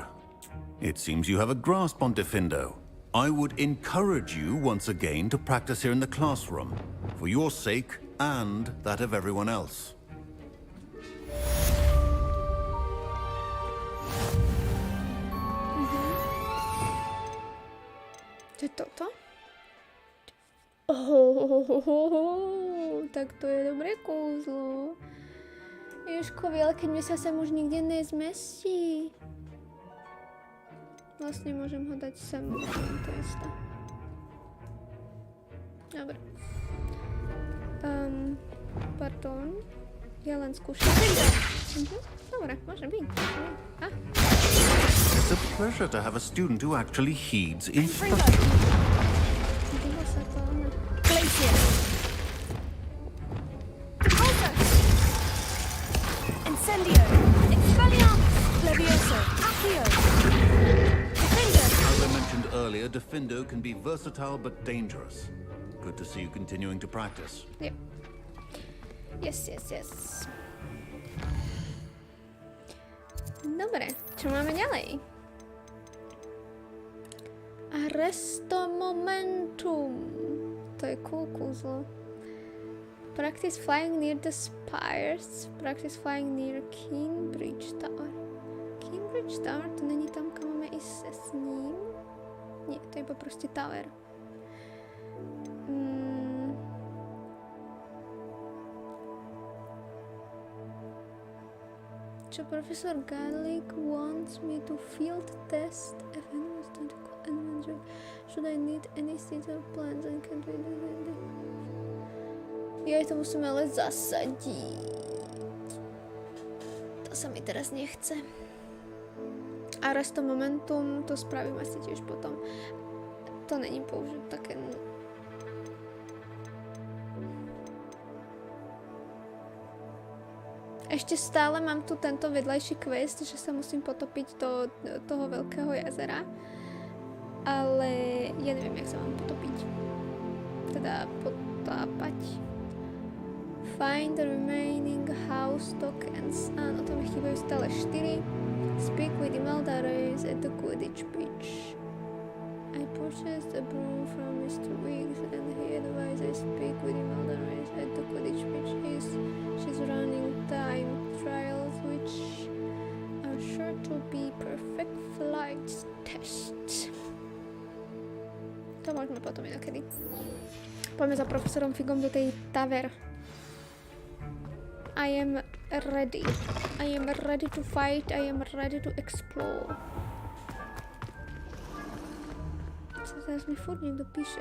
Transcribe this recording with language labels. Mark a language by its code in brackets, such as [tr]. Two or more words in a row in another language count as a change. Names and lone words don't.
[en] It seems you have a grasp on Diffindo. I would encourage you once again to practice here in the classroom, for your sake and that of everyone else. [sk] To je toto? Tak to je dobré kouzlo. Ježkovi, ale keď mi sa sem už nikde nezmestí. Vlastne môžem ho dať sem, to isté. Dobre. Pardon. Ja len skúšam. Dobre, môže byť. [en] It's a pleasure to have a student who actually heeds instruction. [sk] Díva sa to, ona. Incendio! Expelliarmus! Levioso! Accio! [en] As I mentioned earlier, Diffindo can be versatile but dangerous. Good to see you continuing to practice. [sk] Yep. Yes. Dobre, čo máme ďalej? Arresto momentum. To je cool kúzlo. [en] Practice flying near the spires. Practice flying near Cambridge Tower. Cambridge Tower? [sk] To není tam, kam máme ísť s ním? Nie, to je iba proste tower. [en] Čo profesor Garlic wants me to field test adventure. Should I need any detailed plans and can we do that? [sk] Ja to musím ale zasadiť. To sa mi teraz nechce. Arresto momentum, to spravím asi tiež potom. To není použiť také... Ešte stále mám tu tento vedľajší quest, že sa musím potopiť do toho veľkého jazera. Ale ja neviem, jak sa mám potopiť. Teda potápať. [en] Find the remaining house tokens. [sk] Áno, to mi chýbajú stále 4. [en] Speak with the Maldares at the Quidditch pitch. I purchased a broom from Mr. Wiggs and he advised I speak with the Maldares at the Quidditch pitch. She's running time trials which are sure to be perfect flight tests. [sk] To môžeme potom inokedy. Poďme za profesorom Figom do tej taver. [en] I am ready. I am ready to fight. I am ready to explore. [sk] Teraz mi furt niekto píše.